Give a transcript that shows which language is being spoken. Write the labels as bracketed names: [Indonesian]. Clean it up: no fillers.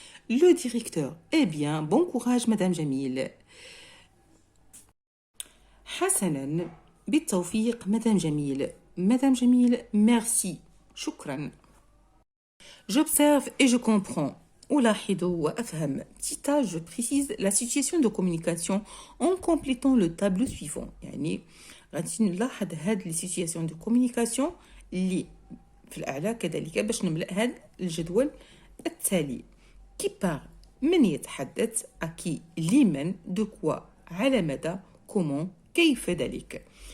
[French] Le directeur, eh bien, bon courage Madame Jamil. [Arabic] حسناً، بالتوفيق Madame Jamil. Madame Jamil, merci. شكراً. [French] J'observe et je comprends. [Arabic] ألاحظ وأفهم. [French] Tita, je précise la situation de communication en complétant le tableau suivant. [Arabic] يعني غادي نلاحظ هاد لي سيتوياسيون دو كومونيكاسيون اللي في الأعلى كذلك باش نملأ هاد الجدول التالي. كي بار من يتحدث، أكي لمن، دو كوا على مدى، كومون كيف ذلك.